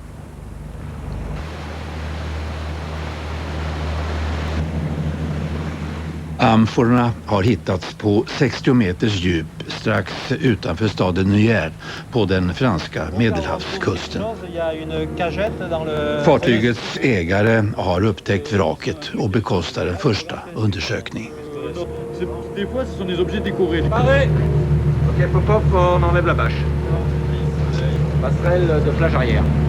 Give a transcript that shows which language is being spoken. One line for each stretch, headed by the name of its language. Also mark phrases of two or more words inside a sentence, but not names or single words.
Swedish: Amforerna har hittats på 60 meters djup strax utanför staden Nyères på den franska Medelhavskusten. Fartygets ägare har upptäckt vraket och bekostar en första undersökning.
French: Des fois, ce sont des objets décorés. Paré. Ok, pop-up, on enlève la bâche. Passerelle de plage arrière.